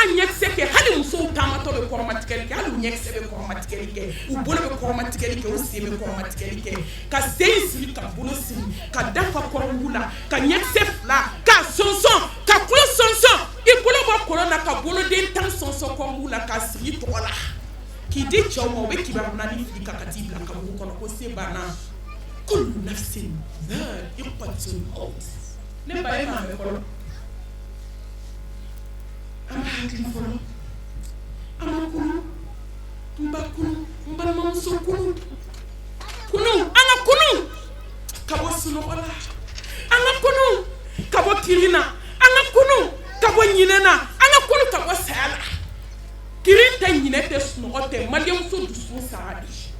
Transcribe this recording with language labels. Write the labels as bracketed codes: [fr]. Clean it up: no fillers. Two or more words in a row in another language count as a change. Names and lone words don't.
[bm] ɲɛkisɛ kɛ hali musow taamatɔ bɛ kɔrɔmatigɛli kɛ hali u ɲɛkisɛ bɛ kɔrɔmatigɛli kɛ u bolo bɛ kɔrɔmatigɛli kɛ u sen bɛ kɔrɔmatigɛli kɛ ka sen siri ka bolo siri ka dafa kɔrɔmugu la ka ɲɛkisɛ 2 ka sɔnsɔn ka tulo sɔnsɔn i bolo bɔ kolon na ka boloden 10 sɔnsɔn kɔrɔmugu la k'a sigi tɔgɔ la k'i di cɛw ma u bɛ kibaru naani fili ka t'i bila kaburu kɔnɔ ko se banna [ar] كل نفس ذائقة الموت [bm] ne ba ye maa bɛ fɔlɔ an b'a hakili fɔlɔ an b'a kunu n ba kunu n balimamuso kunu an ka kunu ka bɔ sunɔgɔ la an ka kunu ka bɔ kirin na an ka kunu ka bɔ ɲinɛ na an ka kunu ka bɔ saya la kirin tɛ ɲinɛ tɛ sunɔgɔ tɛ maliyɛnmuso dusukun sara de